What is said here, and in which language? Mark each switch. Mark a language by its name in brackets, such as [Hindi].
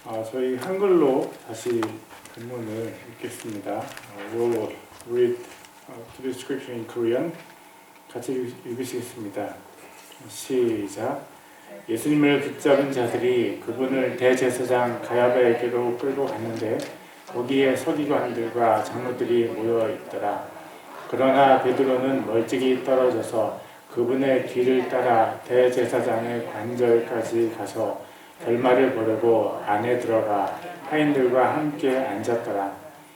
[Korean] 저희 한글로 다시 본문을 읽겠습니다. [English] We'll read to the scripture in Korean. [Korean] 같이 읽으시겠습니다. 시작. 예수님을 붙잡은 자들이 그분을 대제사장 가야바에게로 끌고 갔는데 거기에 서기관들과 장로들이 모여 있더라. 그러나 베드로는 멀찍이 떨어져서 그분의 뒤를 따라 대제사장의 관절까지 가서 결말을 보려고 안에 들어가 하인들과 함께 앉았더라.